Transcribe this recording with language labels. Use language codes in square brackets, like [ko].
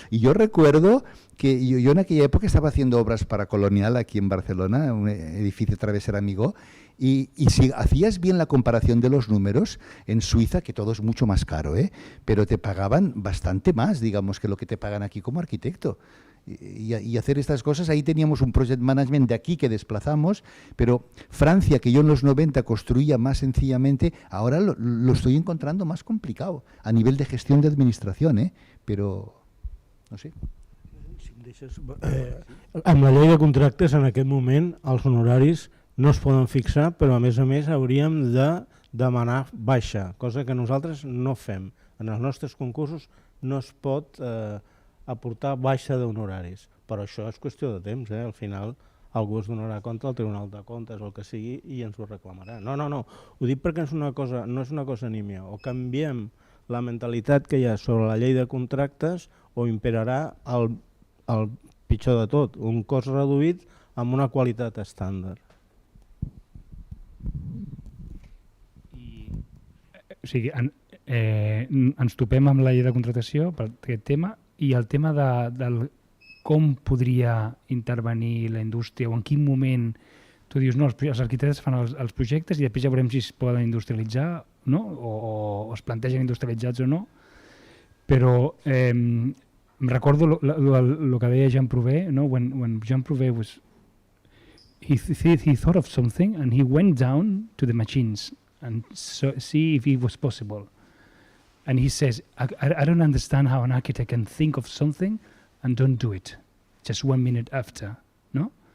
[es] Y yo recuerdo que yo en aquella época estaba haciendo obras para Colonial aquí en Barcelona, un edificio Travesera Amigó, y si hacías bien la comparación de los números, en Suiza, que todo es mucho más caro, pero te pagaban bastante más, digamos, que lo que te pagan aquí como arquitecto. Y hacer estas cosas, ahí teníamos un project management de aquí que desplazamos, pero Francia, que yo en los 90 construía más sencillamente, ahora lo estoy encontrando más complicado a nivel de gestión de administración, pero no sé. [ca] Si em deixes, amb la llei de contractes en aquest moment els honoraris no es poden fixar, però a més hauríem de demanar baixa, cosa que nosaltres no fem. En els nostres concursos no es pot aportar baixa d'honoraris, però això és qüestió de temps, al final algú es donarà compte al Tribunal de Comptes o el que sigui i ens ho reclamarà. No, ho dic perquè no és una cosa nímia, o canviem la mentalitat que hi ha sobre la llei de contractes o imperarà el pitjor de tot, un cost reduït amb una qualitat estàndard. O sigui, ens topem amb la llei de contractació per aquest tema i el tema de com podria intervenir la indústria o en quin moment tu dius no, els arquitectes fan els projectes i després ja veurem si es poden industrialitzar, no? O es plantegen industrialitzats o no. Però recordo el que deia Jean Prouvé, no? [en] When Jean Prouvé was, he thought of something and he went down to the machines and see if it was possible. And he says, I don't understand how an architect can think of something and don't do it just 1 minute after, no?